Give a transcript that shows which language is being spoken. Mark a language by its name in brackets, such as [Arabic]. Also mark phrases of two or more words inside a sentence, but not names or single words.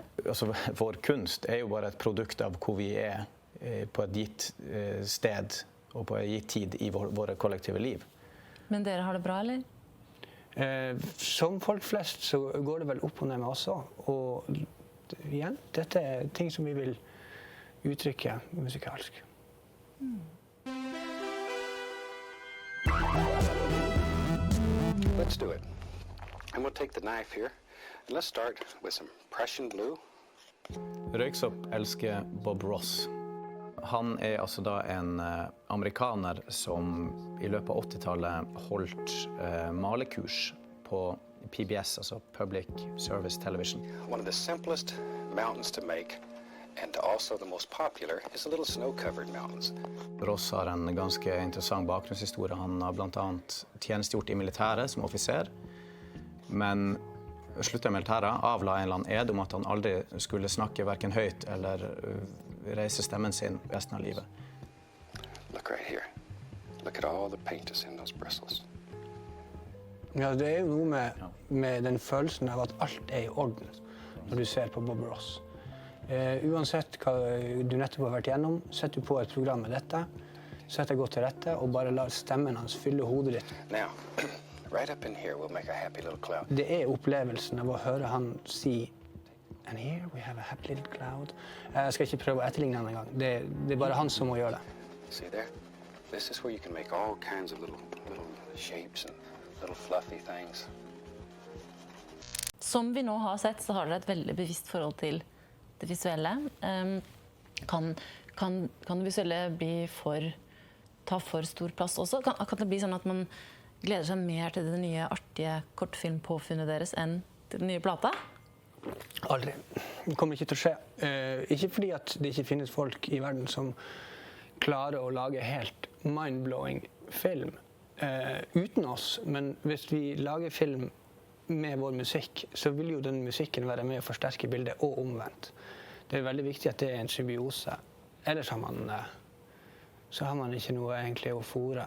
[Norwegian] Altså, vår kunst er jo bare et produkt av hvor vi er på et gitt sted og på en gitt tid i våre kollektive liv. Men dere har det bra, eller? Som folk flest så går det vel opp og ned med oss også. Og igjen, dette er ting som vi vil uttrykke musikalsk. [English] Let's do it. And we'll take the knife here. And let's start with some Prussian blue. [Norwegian] Røyksopp elsker Bob Ross. Han er altså da en amerikaner som i løpet av 80-tallet holdt malekurs på PBS, altså Public Service Television. [English] One of the simplest mountains to make, and also the most popular, is the little snow-covered mountains. [Norwegian] Ross har en ganske interessant bakgrunnshistorie. Han har blant annet tjenestegjort i militæret som offiser, men sluttet i militæret, avla en eller annen ed om at han aldri skulle snakke hverken høyt eller reise stemmen sin resten av livet. [English] Look right here. Look at all the paint that's in those bristles. [Norwegian] Ja, det er jo noe med den følelsen av at alt er i orden når du ser på Bob Ross. Uansett hva du nettopp har vært gjennom, setter du på et program med dette, setter godt til rette og bare lar stemmen hans fylle hodet ditt. [English] Now, right up in here we'll make a happy little cloud. [Norwegian] Det er opplevelsen av å høre han si [English] And here we have a happy little cloud. [Norwegian] Jeg skal ikke prøve å etterligne han en gang. Det er bare han som må gjøre det. [English] See there? This is where you can make all kinds of little shapes and little fluffy things. [Norwegian] Som vi nå har sett, så har dere et veldig bevisst forhold til det visuelle. Kan det visuelle ta for stor plass også? Kan det bli sånn at man gleder seg mer til det nye artige kortfilmpåfunnet deres enn til den nye plata? Aldri. Det kommer ikke til å skje. Ikke fordi at det ikke finnes folk i verden som klarer å lage helt mind-blowing film uten oss, men hvis vi lager film med vår musikk, så vil jo den musikken være med å forsterke bildet og omvendt. Det er veldig viktig at det er en symbiose. Ellers har man ikke noe egentlig å fôre.